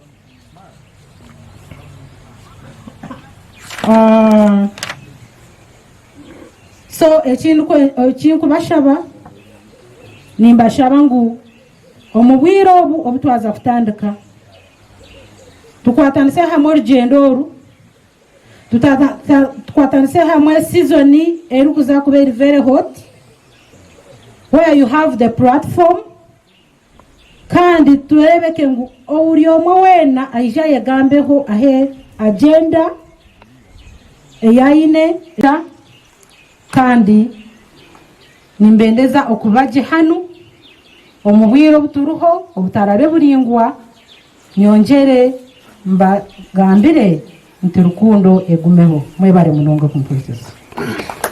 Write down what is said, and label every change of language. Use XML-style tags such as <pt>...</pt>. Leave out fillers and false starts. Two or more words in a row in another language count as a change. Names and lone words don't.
<nyn>So ekindi kubashaba nimbashaba ngu omubwire obu twaza kutandika tukwatanise hamwe orugendo oru tukwatanise hamwe season erukuza kuba</nyn> <en>very hot where you have the platform</en> <nyn>kandi turebeke ngu uri omwe wena aija yegambeho ahe agenda eyaine kandi nimbendeza okubaje hanu omubwiro obuturuho obutarabe buringwa nyongere mbagambire nti rukundo egumeho mwebare munonga kumpuliriza.</nyn>